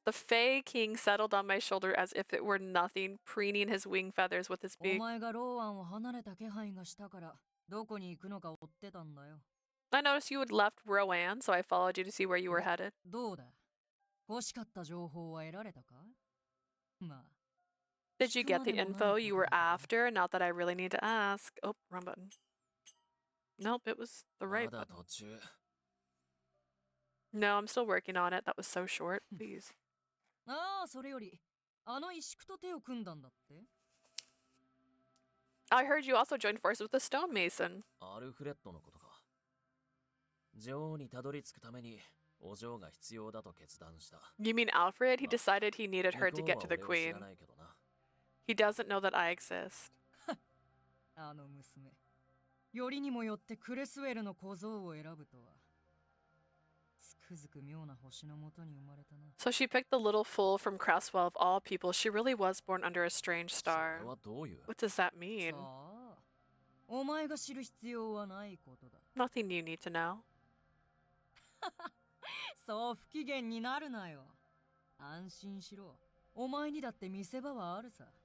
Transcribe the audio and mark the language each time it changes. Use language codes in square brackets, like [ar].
[en] The Fey King settled on my shoulder as if it were nothing, preening his wing feathers with his [ja] お [en] beak. [ja] 前がローアンを離れた気配がしたから、どこに行くのか追ってたんだよ。 [en] I noticed you had left Rowan, so I followed you to see where you were headed. [ja] どうだ? 欲しかった情報は得られたか? まあ。 [en] Did you get the info you were after? Not that I really need to ask. Oh, wrong button. Nope, it was the right button. No, I'm still working on it. That was so short. Please. [ja] ああ、それより、あの石工と手を組んだんだって? [en] I heard you also joined forces with the stonemason. [ja] アルフレッドのことか。女王にたどり着くためにお嬢が必要だと決断した。 [en] You mean Alfred? He decided he needed her to get to the queen. He doesn't know that I exist. [ja] あの娘。よりにもよってクレスウェルの小僧を選ぶとは。 [en] So she picked the little fool from Creswell of all people. She really was born under a strange star. What does that mean? Nothing you need to know. [ja] そう不機嫌になるなよ。安心しろ。お前にだって見せ場はあるさ。